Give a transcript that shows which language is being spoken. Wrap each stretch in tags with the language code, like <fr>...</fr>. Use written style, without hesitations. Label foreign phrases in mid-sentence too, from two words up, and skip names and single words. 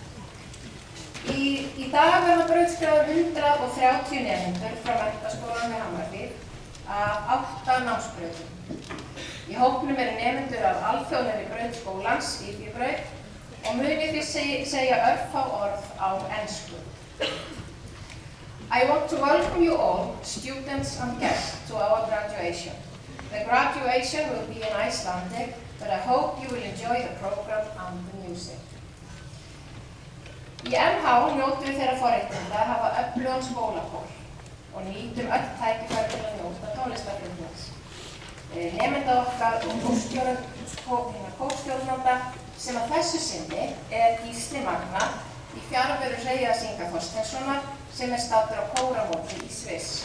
<is>Í dag verða brautskráðir 130 nemendur frá Menntaskólanum við Hamrahlíð af 8 námsbrautum. Í hópnum eru nemendur af alþjóðlegri braut skólans, IB-braut, og muni því segja örfá orð á ensku.</is> <en>I want to welcome you all, students and guests, to our graduation. The graduation will be in Icelandic, but I hope you will enjoy the program and the music.</en> <is>Í MH njótum við þeirra forréttinda að hafa öflugan skólakór og nýtum öll tækifæri til að njóta tónlistarflutnings. Nemenda okkar og kórstjórnanda sem að þessu sinni Gísli Magna í fjarveru Hreiðars Inga Þorsteinssonar sem staddur á kóramóti í Sviss.</is>